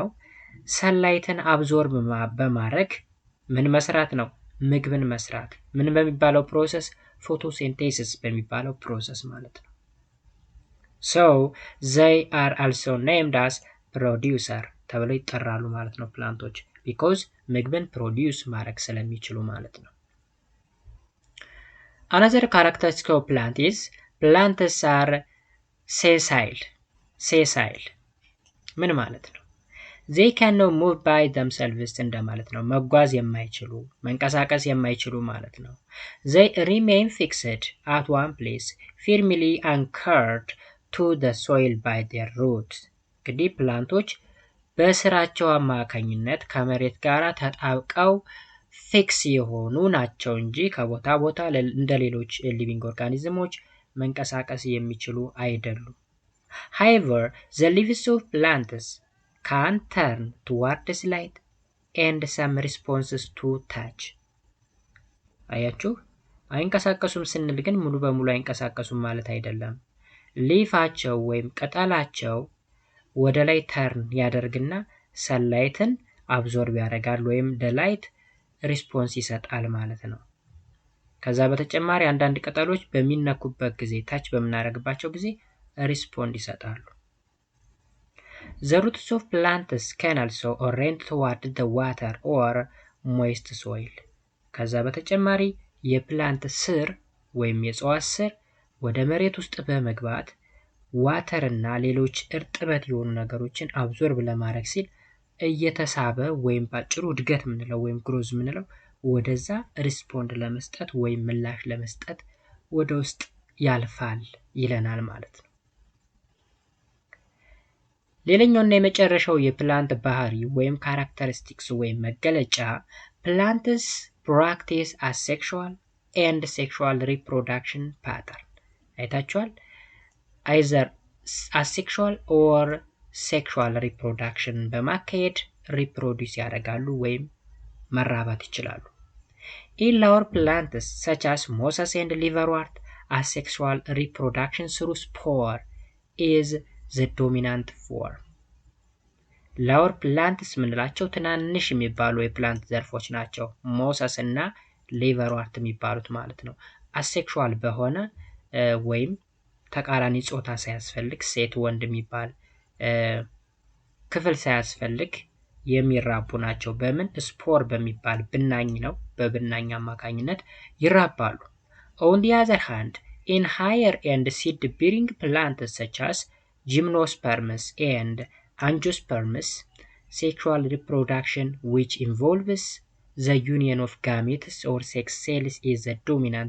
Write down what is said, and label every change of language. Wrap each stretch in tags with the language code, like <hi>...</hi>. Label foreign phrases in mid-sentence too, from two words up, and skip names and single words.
<en>sunlight absorb</en> <am>በማድረግ ምን መስራት ነው? ምግብን መስራት። ምን በሚባለው ፕሮሰስ? ፎቶሲንቴሲስ በሚባለው ፕሮሰስ ማለት ነው።</am> <en>So they are also named as producer</en> <am>ተብለው ይጠራሉ ማለት ነው ፕላንቶች because ምግብን ፕሮዲውስ ማድረግ ስለሚችሉ ማለት ነው።</am> <en>Another characteristic of plant is plants are sessile.</en> <am>sessile ምን ማለት ነው?</am> <en>they cannot move by themselves</en> <am>እንደማለት ነው። መጓዝ የማይችሉ መንቀሳቀስ የማይችሉ ማለት ነው።</am> <en>they remain fixed at one place firmly anchored to the soil by their roots</en> <am>እንግዲህ ፕላንቶች በስራቸው አማካኝነት ከመሬት ጋር ተጣብቀው ፊክስ የሆኑ ናቸው እንጂ ከቦታ ቦታ እንደ ሌሎች</am> <en>living organisms</en> <am>መንቀሳቀስ የሚችሉ አይደሉም።</am> <en>however the leaves of plants can turn towards light and some responses to touch አያችሁ</en> <am>አይንቀሳቀሱም ስንል ግን ሙሉ በሙሉ አይንቀሳቀሱም ማለት አይደለም። ሊፋቸው ወይም ቅጠላቸው ወደ ላይ ተርን ያደርግና</am> <en>sunlight absorb</en> <am>ያደርጋል ወይም</am> <en>light response</en> <am>ይሰጣል ማለት ነው። ከዛ በተጨማሪ አንዳንድ ቅጠሎች በሚነኩበት ጊዜ ታች በምናደርግባቸው ጊዜ ሪስፖንድ ይሰጣሉ።</am> <en>The roots of plants can also orient toward the water or moist soil.</en> <am>ከዛ በተጨማሪ የፕላንት ስር ወይም የእጽዋት ስር ወደ መሬት ውስጥ በመግባት ዋተር እና ሌሎች እርጥበት የሆኑ ነገሮችን አብዞርብ ለማድረግ ሲል እየተሳበ ወይም ባጭሩ እድገት ምንለው ወይም ግሮዝ ምንለው ወደዛ ሪስፖንድ ለመስጠት ወይም ምላሽ ለመስጠት ወደ ውስጥ ያልፋል ይለናል ማለት ነው። ሌላኛውና የመጨረሻው የፕላንት ባህሪ ወይም ካራክተሪስቲክስ ወይም መገለጫ</am> <en>plants practice asexual and sexual reproduction pattern</en> <am>አይታችኋል?</am> <en>either asexual or sexual reproduction</en> <am>በማካሄድ ሪፕሮዲውስ ያደርጋሉ ወይም መራባት ይችላሉ።</am> <en>in lower plants such as mosses and liverwort asexual reproduction through spore is the dominant form. lower plants</en> <am>ምንላቸው ትናንሽ የሚባሉ የፕላንት ዘርፎች ናቸው። ሞሰስ እና ሊቨርዋርት የሚባሉት ማለት ነው። አሴክሹዋል በሆነ ወይም ተቃራኒ ጾታ ሳያስፈልግ ሴት ወንድ የሚባል ክፍል ሳያስፈልግ የሚራቡ ናቸው። በምን? ስፖር በሚባል ብናኝ ነው። በብናኝ አማካኝነት ይራባሉ።</am> <en>on the other hand in higher and seed bearing plants such as gymnosperms and angiosperms sexual reproduction which involves the union of gametes or sex cells is the dominant</en>